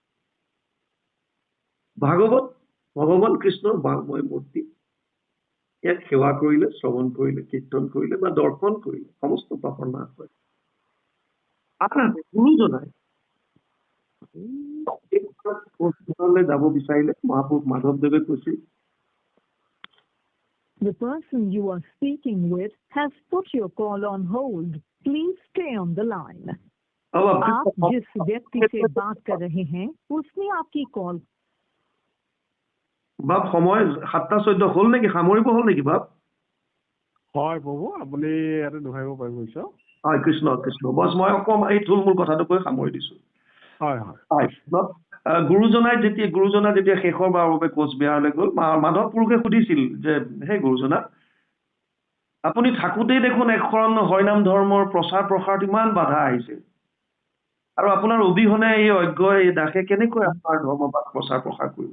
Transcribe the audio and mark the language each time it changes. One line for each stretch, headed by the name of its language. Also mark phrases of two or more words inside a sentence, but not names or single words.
Assamese: ভাগৱত ভগৱান কৃষ্ণৰ বাংময় মূৰ্তি। ইয়াক সেৱা কৰিলে, শ্ৰৱণ কৰিলে, কীৰ্তন কৰিলে বা দৰ্শন কৰিলে সমস্ত পাপৰ নাশ হয়। আনহাতে গুৰুজনাই যাব বিচাৰিলে মহাপুৰুষ মাধৱদেৱে কৈছিল,
English: The person you are speaking with has put your call on hold. Please stay on the line.
Hindi: आप जिस व्यक्ति से बात कर रहे हैं उसने आपकी कॉल।
Assamese: বাপ সময় 7:14 হল নেকি? সামৰিব হল নেকি বাপ? হয় প্ৰভু, আপুনি ইয়াতে দুহাৰিব পাৰিব ঈশ্বৰ। হয়, কৃষ্ণ কৃষ্ণ। বছ মই অকণমান এই থুলমূল কথাটো কৈ সামৰি দিছো। হয় হয়। গুৰুজনা যেতিয়া শেষৰ বাৰৰ বাবে কোচবিহাৰলৈ গ'ল, মাধৱ পুৰুষে সুধিছিল যে হে গুৰুজনা, আপুনি থাকোতেই দেখোন একশৰণ হৰিনাম ধৰ্মৰ প্ৰচাৰ প্ৰসাৰত ইমান বাধা আহিছে, আৰু আপোনাৰ অবিহনে এই অজ্ঞ এই দাসে কেনেকৈ আপোনাৰ ধৰ্মবাদ প্ৰচাৰ প্ৰসাৰ কৰিব?